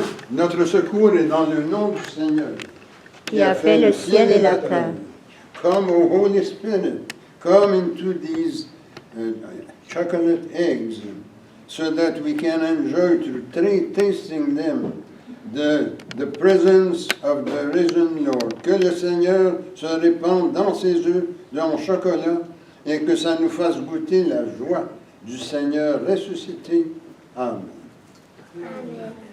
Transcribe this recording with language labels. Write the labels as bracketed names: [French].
[French] Notre secours est dans le nom du Seigneur, Qui a fait le ciel et la terre. [English] Come, O Holy Spirit, come into these chocolate eggs, so that we can enjoy through tasting them the presence of the risen Lord. [French] Que le Seigneur se répande dans ces œufs en chocolat et que ça nous fasse goûter la joie du Seigneur ressuscité. Amen. Amen.